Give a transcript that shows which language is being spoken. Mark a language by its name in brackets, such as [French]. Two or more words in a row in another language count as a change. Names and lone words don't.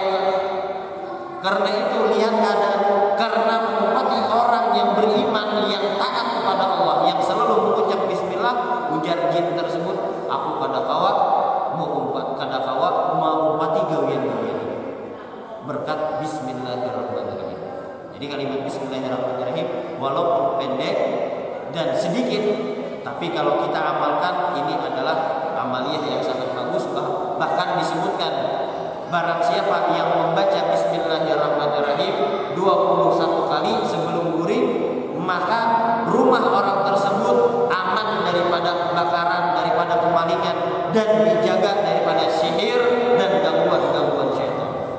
[Indonesian] Karena itu lihat keadaan, karena mengumpati orang yang beriman, yang taat kepada Allah, yang selalu mengucap Bismillah, ujar jin tersebut, [Banjar] aku kada kawa mengumpati gawian-gawian [Indonesian] berkat Bismillahirrahmanirrahim. Jadi kalimat Bismillahirrahmanirrahim walaupun pendek dan sedikit, tapi kalau kita amalkan ini adalah amaliyah yang sangat bagus, bahkan disebutkan barang siapa yang membaca Bismillahirrahmanirrahim 21 kali sebelum guring, maka rumah orang tersebut aman daripada kebakaran, daripada kemalingan, dan dijaga daripada sihir dan gangguan-gangguan syaitan.